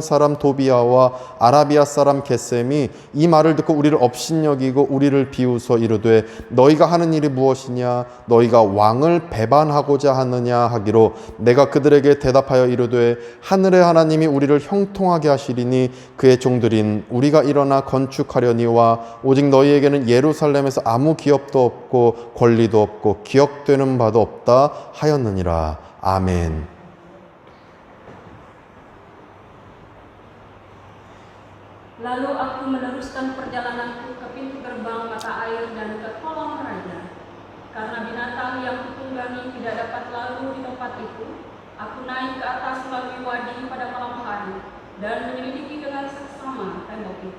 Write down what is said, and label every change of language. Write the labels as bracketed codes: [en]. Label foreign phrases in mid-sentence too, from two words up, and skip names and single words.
[ko] 사람 도비아와 아라비아 사람 게셈이 이 말을 듣고 우리를 업신여기고 우리를 비웃어 이르되 너희가 하는 일이 무엇이냐 너희가 왕을 배반하고자 하느냐 하기로 내가 그들에게 대답하여 이르되 하늘의 하나님이 우리를 형통하게 하시리니 그의 종들인 우리가 일어나 건축하려니와 오직 너희에게는 예루살렘에서 아무 기업도 없고 권리도 없고 기억되는 바도 없다 하였느니라. 아멘. [id] Lalu aku meneruskan perjalananku ke pintu gerbang mata air dan ke kolam raja. Karena binatang yang kutunggangi tidak dapat lalu di tempat itu, aku naik ke atas melalui wadi pada malam hari dan menyelidiki dengan seksama tembok itu.